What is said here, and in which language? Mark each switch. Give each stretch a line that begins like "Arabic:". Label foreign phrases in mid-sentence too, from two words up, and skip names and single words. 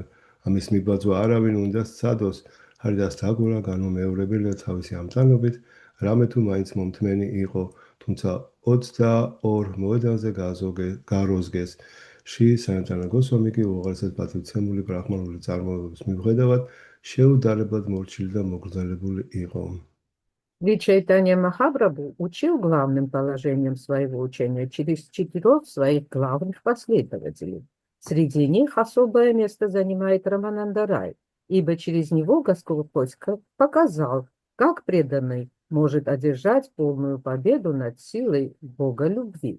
Georgian: ამის მიბაძვა არავინ უნდა სცადოს. ჰარიდას თაგურა განუმეორებელია თავისი ამტანობით, რამე თუ მაინც მომთმენი იყო, თუმცა 22 მოედანზე გაროზგეს. შრი სანატანა გოსვამი კი უაღრესად პატივცემული ბრაჰმანული წარმოებების მიუხედავად შეუდარებლად მორჩილი და მოგრძალებული იყო.
Russian: Шри Чайтанья Махапрабху учил главным положением своего учения через 4 своих главных последователей. Среди них особое место занимает Рамананда Рай. ибо через него Господь показал, как преданный может одержать полную победу над силой Бога любви.